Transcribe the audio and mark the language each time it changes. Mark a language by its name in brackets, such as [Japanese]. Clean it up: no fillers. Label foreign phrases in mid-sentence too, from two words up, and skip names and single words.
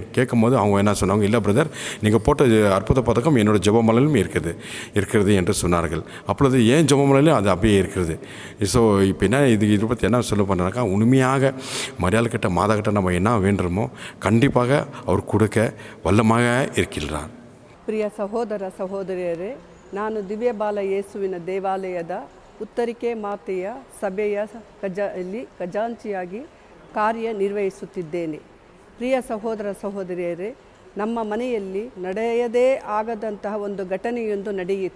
[Tamil] கேட்கும்போது அவங்க என்ன சொன்னாங்க, இல்லை பிரதர், நீங்கள் போட்ட அற்புத பதக்கம் என்னோடய ஜெபமலையிலும் இருக்கிறது என்று சொன்னார்கள். அப்பொழுது ஏன் ஜெபமலையிலும் அது அப்படியே இருக்கிறது. ஸோ இப்போ என்ன இதை பற்றி என்ன சொல்ல பண்ணுறாக்கா, உண்மையாக மரியாள் கிட்ட மாதா கிட்ட நம்ம என்ன வேண்டுமோ கண்டிப்பாக அவர் கொடுக்க ವಲ್ಲமாக இருக்கிறார். [Kannada] ಪ್ರಿಯ ಸಹೋದರ ಸಹೋದರಿಯರೇ, ನಾನು ದಿವ್ಯಬಾಲ ಯೇಸುವಿನ ದೇವಾಲಯದ ಉತ್ತರಿಕೆ ಮಾತೆಯ ಸಭೆಯ ಖಜಾಂಚಿಯಾಗಿ ಕಾರ್ಯನಿರ್ವಹಿಸುತ್ತಿದ್ದೇನೆ. ಪ್ರಿಯ ಸಹೋದರ ಸಹೋದರಿಯರೇ, ನಮ್ಮ ಮನೆಯಲ್ಲಿ ನಡೆಯದೇ ಆಗದಂತಹ ಒಂದು ಘಟನೆಯೊಂದು ನಡೆಯಿತು.